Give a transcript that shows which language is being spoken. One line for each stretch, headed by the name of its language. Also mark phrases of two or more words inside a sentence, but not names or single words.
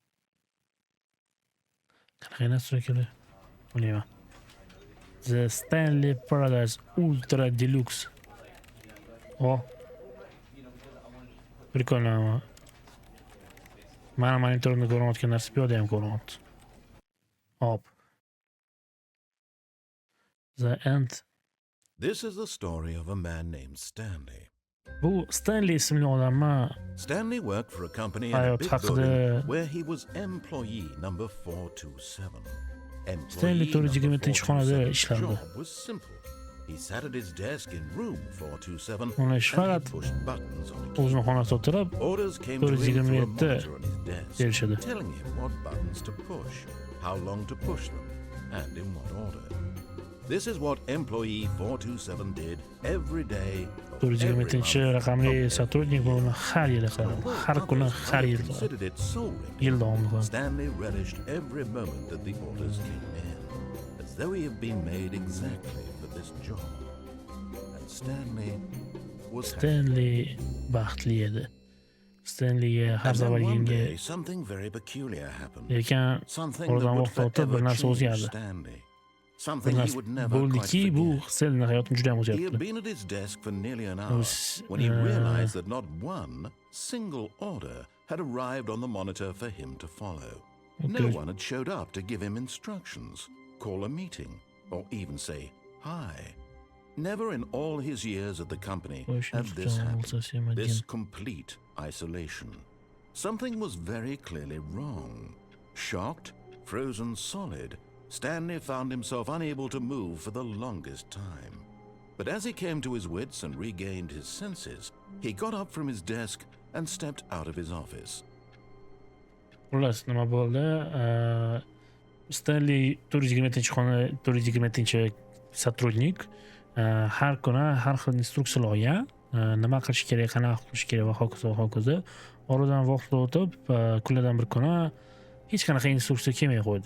Uzbek: Qanaqa настройкалар? Bilmayman.
English: The Stanley Paradise Ultra Deluxe.
Russian: Прикольно.
Uzbek: Mana monitorimda ko'rinayotgan narsa bu yerda ham ko'rinyapti. Hop.
English: The End. This is the story of a man named Stanley.
Uzbek: Bu Stanley ismli odamni
English: Stanley worked for a company in a big building where he was employee number 427.
Uzbek: Stanley 427 ishlardi.
English: Job was simple. He sat at his desk in room 427
Uzbek: Uni ish
English: and
Uzbek: faqat
English: he pushed buttons on a key.
Uzbek: o'zini xonasida o'tirib
English: Orders came to him through a 427 monitor on his desk,
Uzbek: berishadi.
English: telling him what buttons to push, how long to push them, and in what order. This is what employee 427 did every day.
Uzbek: 427 raqamli сотрудник buni har yili qiladi. Har kuni, har yil
English: Considered it so
Uzbek: yil davomida qiladi.
English: Stanley relished every moment that the orders came in, as though he had been made exactly for this job. And Stanley was
Uzbek: Stanley baxtli edi. Stanleyga har
English: And then one zavalginga day, something very peculiar happened.
Uzbek: lekin
English: Something
Uzbek: oradan
English: that would
Uzbek: vaqt o'tib bir
English: forever
Uzbek: narsa
English: change
Uzbek: o'zgardi. Stanley. Bir
English: Something he
Uzbek: narsa
English: would never quite
Uzbek: bo'ldiki, bu
English: forget.
Uzbek: Stanleyning hayotini juda ham
English: He had
Uzbek: o'zgartirdi.
English: been at his desk for nearly an hour was, when he realized that not one single order had arrived on the monitor for him to follow. No one had showed up to give him instructions, call a meeting, or even say hi. Never in all his years at the company had this happened. This complete isolation. Something was very clearly wrong. Shocked, frozen solid, Stanley found himself unable to move for the longest time. But as he came to his wits and regained his senses, he got up from his desk and stepped out of his office.
Uzbek: Xullas, nima bo'ldi? Stanley 427 сотрудник har kuni har xil instruksiyalar olgan, nima qilish kerak, qanaqa qilish kerak va hokazo va hokazo. Oradan vaqt o'tib, kunlardan bir kuni hech qanaqa instruksiya kelmay qo'ydi.